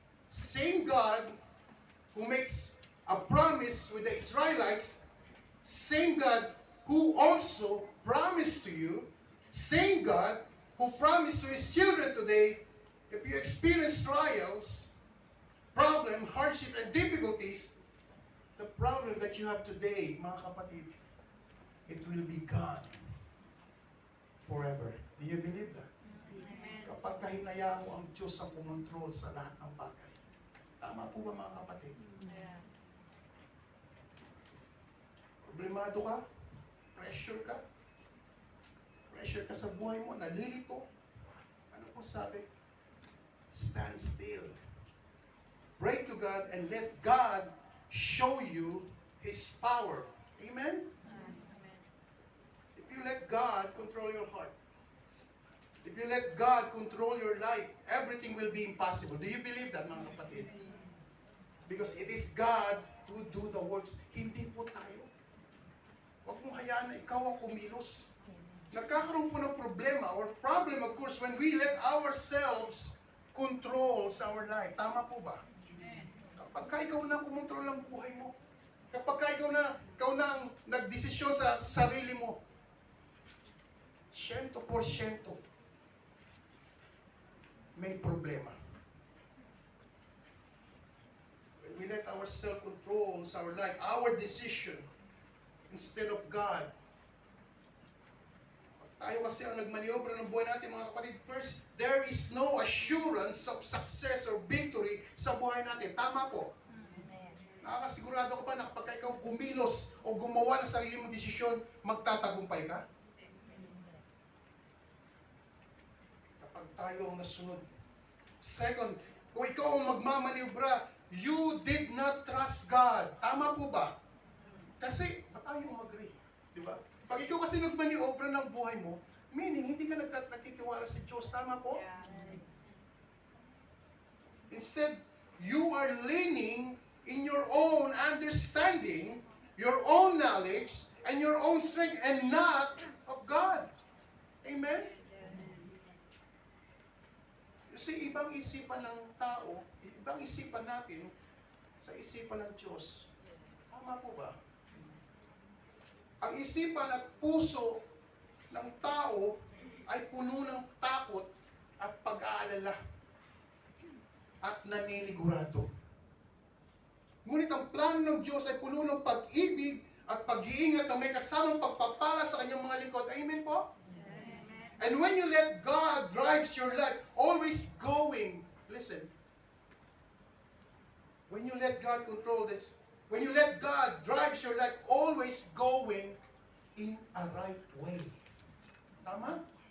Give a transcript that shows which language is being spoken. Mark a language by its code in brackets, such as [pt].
[en] Same God who makes a promise with the Israelites, same God who also promised to you, same God who promised to His children today. If you experience trials, problem, hardship, and difficulties, the problem that you have today, [tl] mga kapatid, [en] it will be gone forever. Do you believe that? Amen. [tl] Kapag kahinayaan mo ang Diyos ang kumontrol sa lahat ng bagay. Tama po ba mga kapatid? [en] Yeah. [tl] Problemado ka? Pressure ka? Pressure ka sa buhay mo? Nalilito? Ano po sabi? [en] Stand still. Pray to God and let God show you His power. Amen? Amen. If you let God control your heart, if you let God control your life, everything will be impossible. Do you believe that, [tl] mga kapatid? [en] Because it is God who do the works. [tl] Hindi po tayo. Huwag mong hayaan na ikaw ang kumilos. Nagkakaroon po ng problema or problem, [en] of course, when we let ourselves control sa our life. [tl] Tama po ba? Kapag ka ikaw na kumontrol ng buhay mo, kapag ka ikaw na ang nagdesisyon sa sarili mo, 100% may problema. [en] When we let ourselves control sa our life, our decision, instead of God, [tl] tayo kasi ang nagmaniobra ng buhay natin, mga kapatid. [en] First, there is no assurance of success or victory [tl] sa buhay natin. Tama po. [en] Amen. [tl] Nakakasigurado ka ba na kapag ikaw kumilos o gumawa ng sarili mong desisyon, magtatagumpay ka? Kapag tayo ang nasunod. [en] Second, [tl] kung ikaw ang magmamaniobra, [en] you did not trust God. [tl] Tama po ba? Kasi, ba't tayo mag-agree? Di ba? Pag ikaw kasi nagmaniobra ng buhay mo, meaning, hindi ka nagtitiwala sa Diyos. Tama po? [en] Instead, you are leaning in your own understanding, your own knowledge, and your own strength, and not of God. Amen? [tl] Kasi ibang isipan ng tao, ibang isipan natin sa isipan ng Diyos. Tama po ba? Ang isipan at puso ng tao ay puno ng takot at pag-aalala at naninigurado. Ngunit ang plano ng Diyos ay puno ng pag-ibig at pag-iingat na may kasamang pagpapala sa kanyang mga lingkod. Amen po? [en] And when you let God drives your life, always going, listen, when you let God control this, when you let God drives your life, always going in a right way. [tl] Tama?